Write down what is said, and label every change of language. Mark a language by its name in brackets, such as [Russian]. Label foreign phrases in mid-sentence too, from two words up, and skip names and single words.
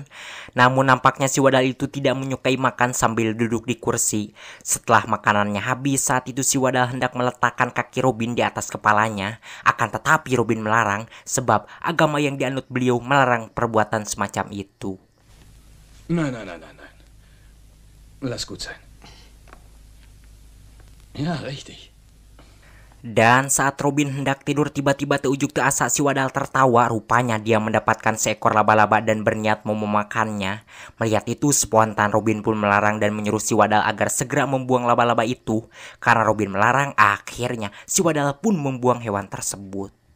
[Indonesian] Namun nampaknya si wadal itu tidak menyukai makan sambil duduk di kursi. Setelah makanannya habis, saat itu si wadal hendak meletakkan kaki Robin di atas kepalanya. Akan tetapi Robin melarang, sebab agama yang dianut beliau melarang perbuatan semacam itu. [German] Nein. Lass gut sein. Ja, richtig. [Indonesian] Dan saat Robin hendak tidur, tiba-tiba [Sundanese] teujuk teu asa [Indonesian] si wadal tertawa. Rupanya dia mendapatkan seekor laba-laba dan berniat mau memakannya. Melihat itu, spontan Robin pun melarang dan menyuruh si wadal agar segera membuang laba-laba itu. Karena Robin melarang, akhirnya si wadal pun membuang hewan tersebut.